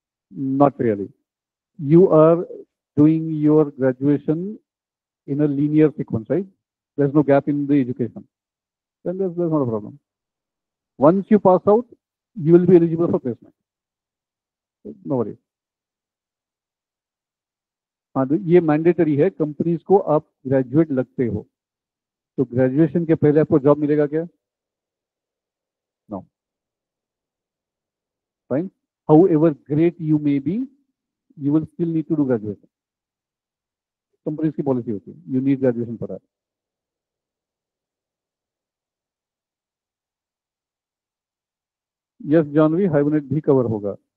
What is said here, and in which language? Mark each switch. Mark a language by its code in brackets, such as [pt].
[en] Not really. You are doing your graduation in a linear sequence, right? There's no gap in the education. Then there's not a problem. Once you pass out, you will be eligible for placement. No worries. [hi] हाँ, तो ये mandatory है companies को, आप graduate लगते हो तो graduation के पहले आपको जॉब मिलेगा क्या? [en] No. Fine. However great you may be, you will still need to do graduation. [hi] Companies की पॉलिसी होती है, [en] You need graduation for that. [hi] Yes Janvi, hibernate भी कवर होगा.